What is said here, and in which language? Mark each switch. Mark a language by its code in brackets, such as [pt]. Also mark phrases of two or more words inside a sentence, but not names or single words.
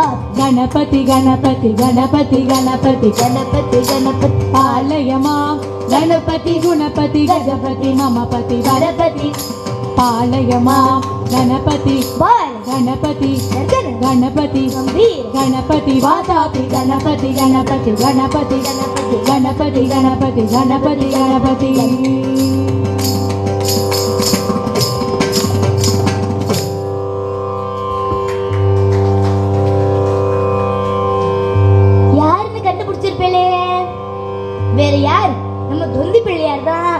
[sa] கணபதி கணபதி கணபதி கணபதி கணபதி கணபதி पालयमा गणपति गुणपति गजपति ममपति கணபதி पालयमा गणपति பால गणपति கணபதி गणपति கம்பீர गणपति वातापि गणपति गणपति गणपति गणपति गणपति गणपति गणपति [ta] யாருன்னு கண்டுபிடிச்சிருப்பேளே, வேற யார், நம்ம தொந்தி பிள்ளையார் தான்.